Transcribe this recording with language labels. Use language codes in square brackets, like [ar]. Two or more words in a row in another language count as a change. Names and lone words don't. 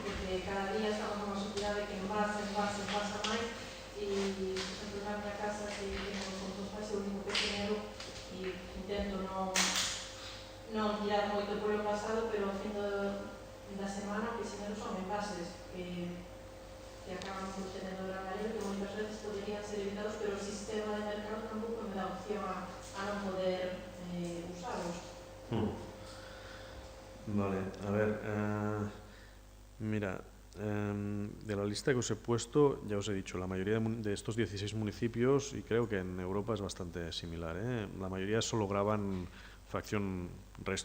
[gl] Porque cada día estamos nunha sociedade que envasa máis e, por exemplo, na minha casa que tengo compostaxe o único que genero e intento non tirar moito por o pasado, pero ao fin da semana o que genero son envases que acaban por tener o granadero que moitas veces poderían ser evitados, pero o sistema de mercado tampouco me dá opción a non poder usarlos. [es] Vale, a ver, mira, de la lista que os he puesto, ya os he dicho, la mayoría de estos 16 municipios, y creo que en Europa es bastante similar, la mayoría solo graban fracción resto.